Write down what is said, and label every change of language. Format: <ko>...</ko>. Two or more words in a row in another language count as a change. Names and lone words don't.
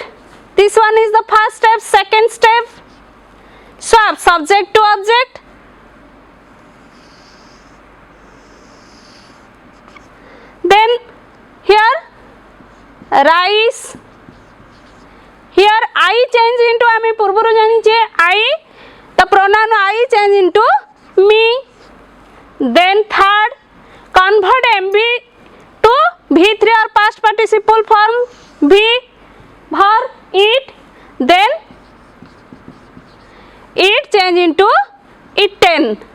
<en>This one is the first step. Second step, swap subject to object. Then here rice. Here I change into</en> <or>ଆମେ ପୂର୍ବରୁ ଜାଣିଛେ</or> <en>I, the pronoun I change into me. Then third, convert MV to V3 or past participle form V, verb, eat. Then It change into eaten.</en>